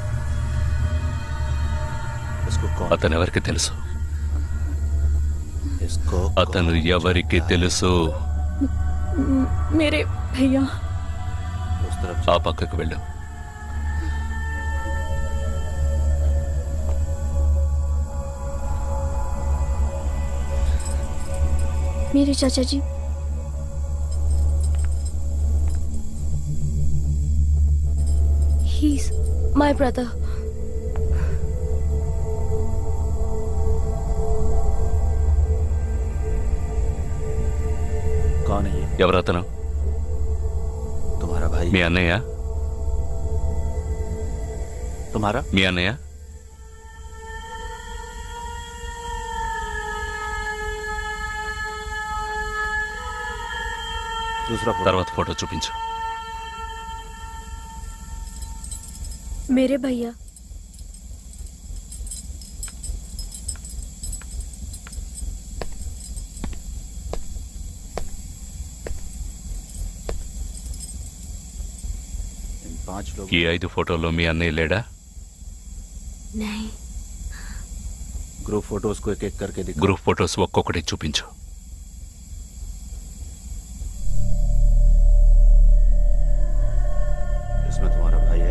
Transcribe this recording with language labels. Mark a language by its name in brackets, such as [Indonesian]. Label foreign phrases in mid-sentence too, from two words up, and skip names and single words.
[Telugu] అతను ఎవరికి తెలుసు? అతను ఎవరికి తెలుసు? [Hindi] मेरे भैया. [Telugu] ఆ పక్కకు వెళ్ళు. [Hindi] मेरे चाचा जी, [English] he's my brother. [Hindi] कौन है ये? [Telugu] ఎవరతను? [Hindi] तुम्हारा भाई? [Telugu] మీ అన్నయ్య? [Hindi] तुम्हारा? [Telugu] మీ అన్నయ్య? తర్వాత ఫోటో చూపించు. [Hindi] मेरे भैया. [Telugu] ఈ 5 ఫోటోల్లో మీ అన్నయ్య లేడా? [Hindi] नहीं. ग्रुप फोटोज को एक एक करके दिखा. [English] group photos [Telugu] ఒక్కొక్కటి చూపించు. [Hindi] इसमें तुम्हारा भाई है?